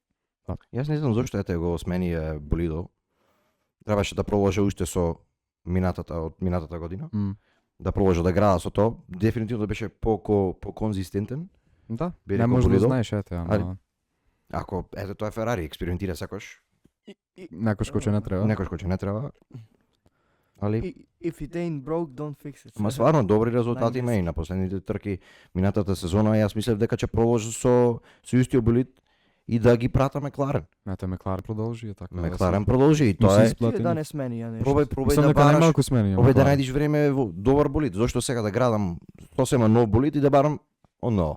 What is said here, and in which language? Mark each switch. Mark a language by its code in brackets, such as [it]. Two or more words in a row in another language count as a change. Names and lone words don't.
[mk] Јас не знам зошто ете го смени болидо. Требаше да продолжи уште со минатата година. М. Да продолжи да града со тоа. Дефинитивно беше по-конзистентен. Да, Би не рекол може да болидо. знаеш, ете, Али- ама Ако ете тоа е Ферари, експериментира секош. некој кој не треба. Некош кој не треба. Али [en] If it ain't broke, don't fix it. [mk] ма стварно добри резултати има и на последните трки минатата сезона. Јас мислев дека ќе продолжи со истиот болид и да ги прата Мекларен. Мета Мекларен продолжи така. Мекларен продолжи и Му тоа се е исплати. Тие да не смени ја нешто. пробај Мислам да дека бараш, најмалку смени. пробај да најдиш време во добар болид. Зошто сега да градам сосема нов болид и да барам оно.